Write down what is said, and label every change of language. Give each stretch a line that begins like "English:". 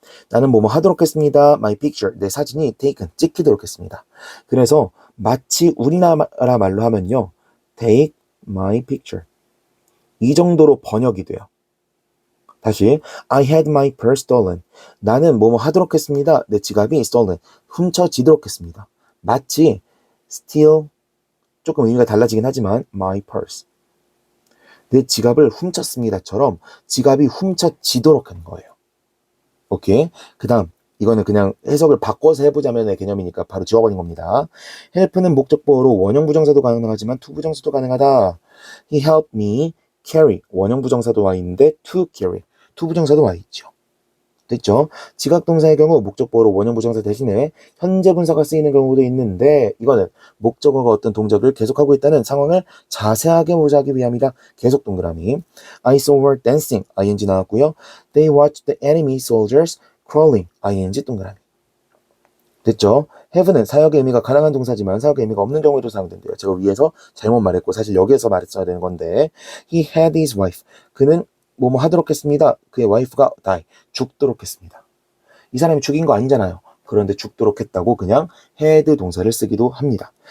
Korean: 나는 뭐뭐 하도록 했습니다. My picture, 내 사진이 taken, 찍히도록 했습니다. 그래서 마치 우리나라 말로 하면요.
English: Take my picture.
Korean: 이 정도로 번역이 돼요. 다시
English: I had my purse stolen.
Korean: 나는 뭐뭐 하도록 했습니다. 내 지갑이 stolen. 훔쳐지도록 했습니다. 마치 steal 조금 의미가 달라지긴 하지만 my purse. 내 지갑을 훔쳤습니다처럼 지갑이 훔쳐지도록 한 거예요. 오케이. 그 다음 이거는 그냥 해석을 바꿔서 해보자면의 개념이니까 바로 지워버린 겁니다. help는 목적보어로 원형 부정사도 가능하지만 to 부정사도 가능하다.
English: He helped me carry.
Korean: 원형 부정사도 와 있는데 to carry. to 부정사도 와 있죠. 됐죠? 지각동사의 경우 목적보어로 원형 부정사 대신에 현재 분사가 쓰이는 경우도 있는데 이거는 목적어가 어떤 동작을 계속하고 있다는 상황을 자세하게 보자기 위함이다. 계속 동그라미.
English: I saw her dancing.
Korean: ing 나왔고요.
English: They watched the enemy soldiers crawling.
Korean: ing 동그라미. 됐죠? have는 사역의 의미가 가능한 동사지만 사역의 의미가 없는 경우에도 사용된대요. 제가 위에서 잘못 말했고 사실 여기에서 말했어야 되는 건데
English: He had his wife.
Korean: 그는 뭐뭐 하도록 했습니다. 그의 와이프가 die. 죽도록 했습니다. 이 사람이 죽인 거 아니잖아요. 그런데 죽도록 했다고 그냥 had 동사를 쓰기도 합니다.